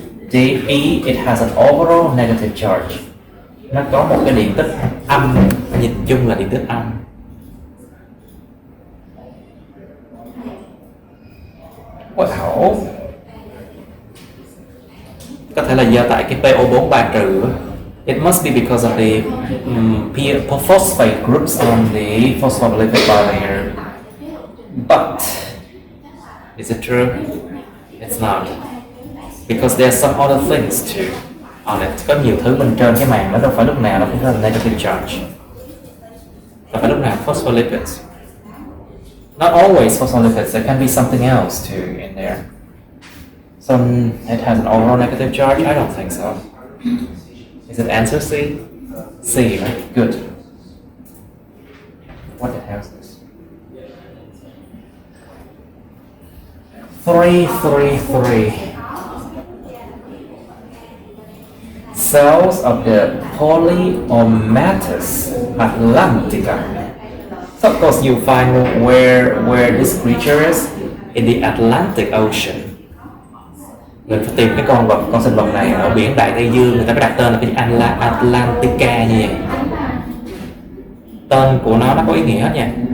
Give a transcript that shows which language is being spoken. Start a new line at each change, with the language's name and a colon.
English: D, E, it has an overall negative charge.
Vietnamese: Nó có một cái điện tích âm, nhìn chung là điện tích âm.
English: Wow.
Vietnamese: Có thể là do tại cái PO4 3 trừ.
English: It must be because of the phosphate groups on the phospholipid bilayer. But is it true? It's not. Because there's some other things too on it.
Vietnamese: Có nhiều thứ bên trên cái màng, nó đâu phải lúc nào nó cũng có
English: negative charge.
Vietnamese: Đâu phải lúc nào phospholipids.
English: Not always phospholipids, there can be something else too in there. So it has an overall negative charge? I don't think so. Is it answer C? C, right? Good. What the hell is this? 333. Cells of the Polyomatus atlantica. So of course you find where this creature is in the Atlantic Ocean.
Vietnamese: Mình phải tìm cái con sinh vật này ở biển Đại Tây Dương, người ta mới đặt tên là cái Atlantica như vậy. Tên của nó có ý nghĩa hết nha.